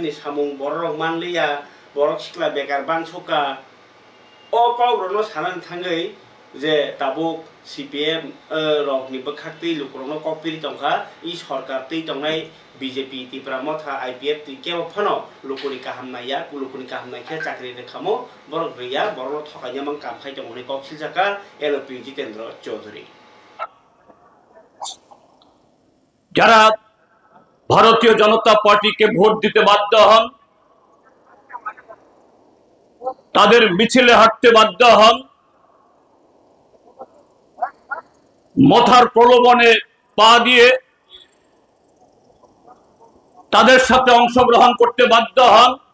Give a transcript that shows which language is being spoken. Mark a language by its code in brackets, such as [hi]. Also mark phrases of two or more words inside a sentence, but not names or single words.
[trp] नि सामुं बररक मानलिया बरक सिक्ला बेकार बानसुका ओ कग्रनो सानानि थांगै जे ताबुक सीपीएम रकनि बखाक्ति लुकुरनो कपिरि तंखा इ सरकार तै तंनाय बीजेपी त्रिपुरा मथा आईपीएफ केव फनो लुकुनि काहामनाया लुकुनि काहामनायखे चाकरि रेखामो बरक गैया बरनो थकायनो मान कामखाय तंगनि कक्सिल जाका एलपी जितेन्द्र चौधरी [bn] যারা ভারতীয় জনতা পার্টিকে ভোট দিতে বাধ্য হন তাদের মিছিলে হাঁটতে বাধ্য হন মথার প্রলোভনে পা দিয়ে তাদের সাথে অংশগ্রহণ করতে বাধ্য হন